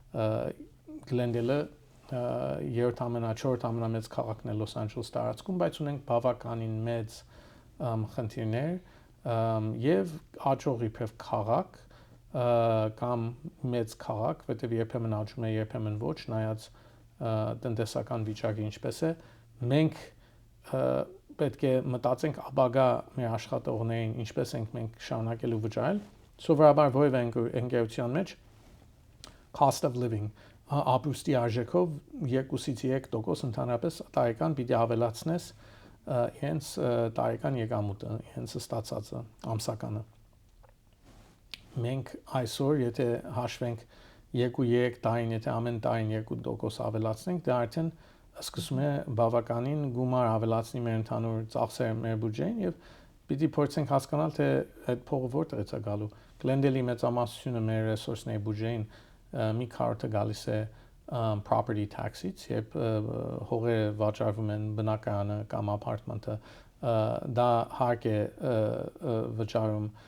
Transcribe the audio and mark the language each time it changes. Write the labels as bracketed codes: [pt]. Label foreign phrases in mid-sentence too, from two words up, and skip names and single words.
[hy] Գլենդելը չորրորդ ամենամեծ քաղաքն է Լոս Անջելես տարածքում, բայց ունենք բավականին մեծ խնդիրներ եւ աճող իբրև քաղաք կամ մեծ քաղաք, որտեղ երբեմն աճում է, երբեմն ոչ, նայած տնտեսական վիճակը ինչպես է, մենք պետք է մտածենք ապագա մեր աշխատողներին ինչպես ենք մենք շարունակելու վճարել սովորաբար որևէ ընկերության մեջ [en] cost of living [hy] ապրուստի արժեքով 2-ից 3% ընդհանրապես տարեկան պիտի ավելացնես հենց տարեկան եկամուտը հենց ստացածը ամսականը մենք այսօր եթե հաշվենք 2-3 տարին եթե ամեն տարին 2% ավելացնենք դա արդեն սկսում է բավականին գումար ավելացնի մեր ընդհանուր ծախսերը մեր բյուջեին եւ պիտի փորձենք հասկանալ թե այդ փողը որտեղից է գալու Գլենդելի մեծամասնությունը մեր ռեսուրսների բյուջեին մի քարտը գալիս է [en] property tax- [hy] ից երբ հողերը վաճառվում են բնակարանը կամ ապարտմանը դա հարկ է վճարում